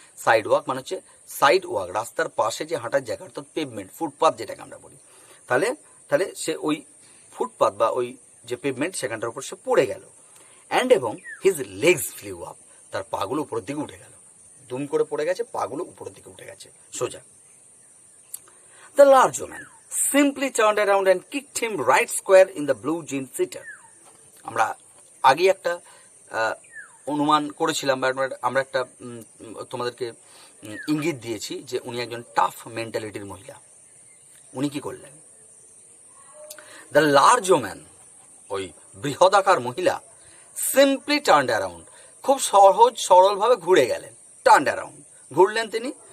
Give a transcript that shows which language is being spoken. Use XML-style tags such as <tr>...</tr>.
<bn>Side walk মানে হচ্ছে side walk, রাস্তার পাশে যে হাঁটার জায়গা, অর্থাৎ পেভমেন্ট, ফুটপাথ যেটাকে আমরা বলি। তাহলে তাহলে সে ওই ফুটপাথ বা ওই যে পেভমেন্ট সেখানটার উপর সে পড়ে গেল, অ্যান্ড এবং</bn> <en>his legs flew up,</en> <bn>তার পাগুলো উপরের দিকে উঠে গেল, দুম করে পড়ে গেছে, পাগুলো উপরের দিকে উঠে গেছে সোজা।</bn> <en>The large woman simply turned around and kicked him right square in the blue jean seater.</en> <bn>আমরা আগে একটা অনুমান করেছিলাম, আমরা একটা তোমাদেরকে ইঙ্গিত দিয়েছি যে উনি একজন টাফ মেন্টালিটির মহিলা। উনি কি করলেন,</bn> <en>the large woman,</en> <bn>ওই বৃহদাকার মহিলা,</bn> <en>simply turned around,</en> <bn>খুব সহজ সরলভাবে ঘুরে গেলেন,</bn> <en>turned around,</en> <bn>ঘুরলেন তিনি।</bn>